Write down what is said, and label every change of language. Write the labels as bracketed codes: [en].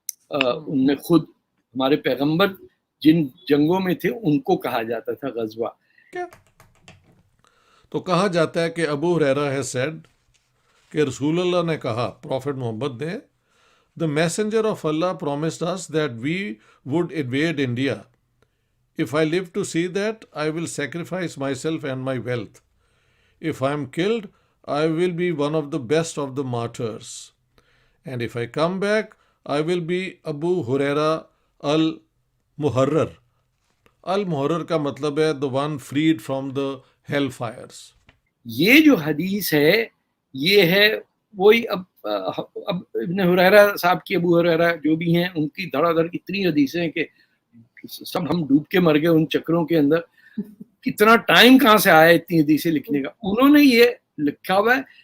[ur] ان نے خود ہمارے پیغمبر جن جنگوں میں تھے ان کو کہا جاتا تھا غزوہ. تو کہا جاتا ہے کہ ابو ہریرہ ہے سیڈ کہ رسول اللہ نے کہا, پروفٹ محمد نے, [en] the messenger of Allah promised us that we would invade India. If I live to see that, I will sacrifice myself and my wealth. If I am killed, I will be one of the best of the martyrs. And if I come back, I will be Abu Huraira al-Muharrar. Al-Muharrar [ur] کا مطلب ہے [en] the one freed from the hell fires. [ur] یہ جو حدیث ہے یہ ہے وہی. اب ابن ہریرہ صاحب کی, ابو ہریرہ جو بھی ہیں, ان کی دھڑا دھڑ اتنی حدیثیں ہیں کہ سب ہم ڈوب کے مر گئے ان چکروں کے اندر. اتنا ٹائم کہاں سے آیا اتنی حدیثیں لکھنے کا؟ انہوں نے یہ لکھا ہوا ہے.